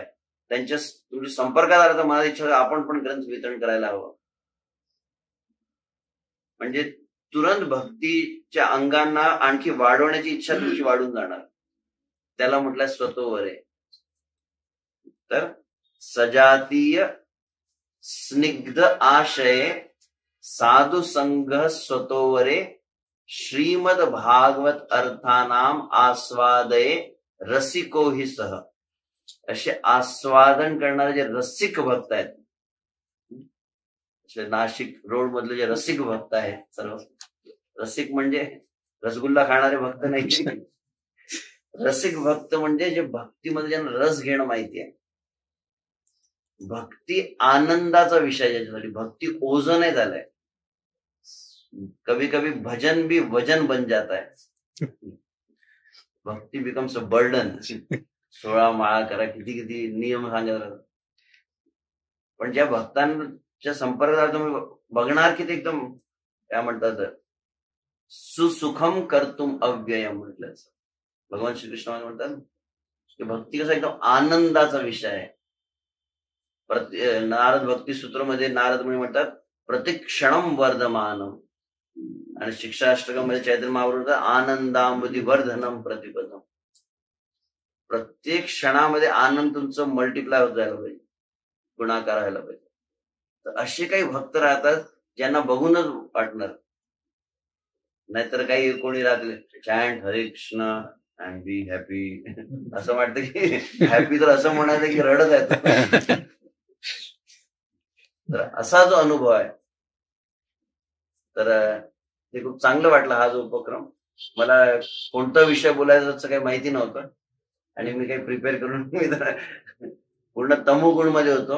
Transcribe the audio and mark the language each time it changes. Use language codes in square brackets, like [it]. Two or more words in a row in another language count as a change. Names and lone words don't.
[mr] त्यांच्या तुमच्या संपर्कात आला तर मला इच्छा आपण पण ग्रंथ वितरण करायला हवं. म्हणजे तुरंत भक्तीच्या अंगांना आणखी वाढवण्याची इच्छा तुमची वाढून जाणार. त्याला म्हटलं स्वतःवरे. [sa] तर सजातीय स्निग्ध आशये साधु संघ स्वतोवरे श्रीमद भागवत अर्थानाम आस्वादये रसिको हि सह. [mr] असे आस्वादन करणारे जे रसिक भक्त आहेत, नाशिक रोड मधले जे रसिक भक्त आहेत, सर्व रसिक म्हणजे रसगुल्ला खाणारे भक्त नाही. रसिक भक्त म्हणजे जे भक्तीमध्ये ज्यांना रस घेणं माहिती आहे. भक्ती आनंदाचा विषय ज्याच्यासाठी. भक्ती ओझं नाही झालंय. [hi] कभी कभी भजन भी वजन बन जाता है. [en] Bhakti becomes a burden. [mr] 16 माळा करा, किती किती नियम सांगत. पण ज्या भक्तांच्या संपर्कात तुम्ही बघणार की ते एकदम काय म्हणतात [sa] सुसुखम कर्तुम अव्ययम [mr] म्हटलं. भगवान श्रीकृष्ण म्हणतात की भक्ती कसा एकदम आनंदाचा विषय आहे. नारद भक्ती सूत्रमध्ये नारद मुनी म्हणतात [sa] प्रतिक्षणम वर्धमानम. [mr] आणि शिक्षाष्टकामध्ये चैतन्य महाप्रभू [sa] आनंदांबुधी वर्धनम प्रतिपदम. [mr] प्रत्येक क्षणामध्ये आनंद तुमचं मल्टिप्लाय होत जायला पाहिजे, गुणाकार व्हायला पाहिजे. तर असे काही भक्त राहतात ज्यांना बघूनच वाटणार. नाहीतर काही कोणी राहतील [en] chant Hare Krishna and be happy. [mr] असं वाटतं की हॅपी तर असं म्हणायचं की रडत आहे. तर असा जो अनुभव आहे तर ते खूप चांगलं वाटलं. हा जो उपक्रम, मला कोणता विषय बोलायचा असं काही माहिती नव्हतं आणि मी काही प्रिपेअर करून पूर्ण तमोगुण मध्ये होतो.